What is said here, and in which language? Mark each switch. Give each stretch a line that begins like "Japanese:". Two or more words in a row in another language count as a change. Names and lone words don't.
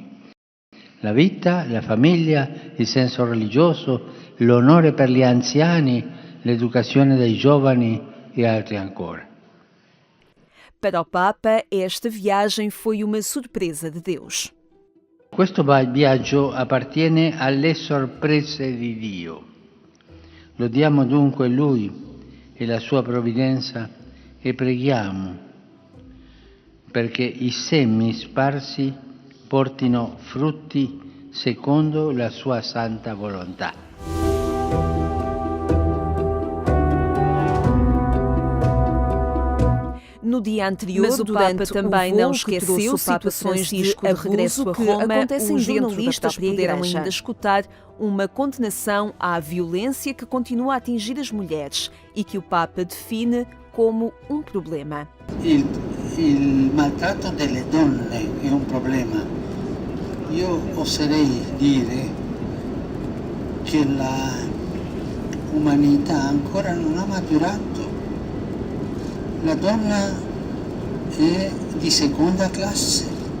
Italian: La vita, la famiglia, il senso religioso, l'onore per gli anziani, l'educazione dei giovani e altri ancora.
Portuguese: Para o Papa, esta viagem foi uma surpresa de Deus.
Italian: Questo viaggio appartiene alle sorprese di Dio. Lodiamo dunque Lui e la sua provvidenza e preghiamo perché i semi sparsi portino frutti secondo la sua santa volontà.
Portuguese: No dia anterior, mas o Papa também não esqueceu situações de regresso a Roma. Os jornalistas puderam ainda escutar uma condenação à violência que continua a atingir as mulheres e que o Papa define como um problema.
Italian: Il maltratto delle donne è un problema. Io oserei dire che la umanità ancora non ha maturato. La donna è di seconda classe.